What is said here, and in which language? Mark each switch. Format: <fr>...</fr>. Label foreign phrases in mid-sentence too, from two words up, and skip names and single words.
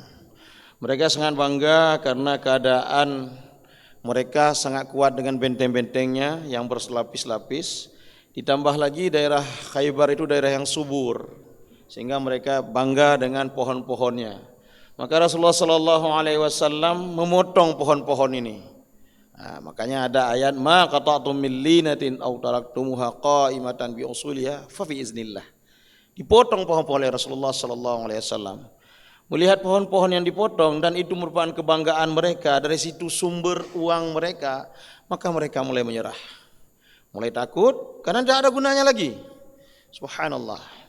<id>Mereka sangat bangga karena keadaan mereka sangat kuat dengan benteng-bentengnya yang berselapis-lapis. Ditambah lagi daerah Khaybar itu daerah yang subur, sehingga mereka bangga dengan pohon-pohonnya. Maka Rasulullah</id> <ar>صلى الله عليه وسلم</ar> <id>memotong pohon-pohon ini. Nah, makanya ada ayat</id> <ar>ما قطعتم من لينة أو تركتموها قائمة بأصولها فبإذن الله.</ar> <id>Dipotong pohon-pohon oleh Rasulullah</id> <ar>صلى الله عليه وسلم.</ar> <id>Melihat pohon-pohon yang dipotong dan itu merupakan kebanggaan mereka, dari situ sumber uang mereka, maka mereka mulai menyerah. Mulai takut karena tidak ada gunanya lagi. Subhanallah.</id>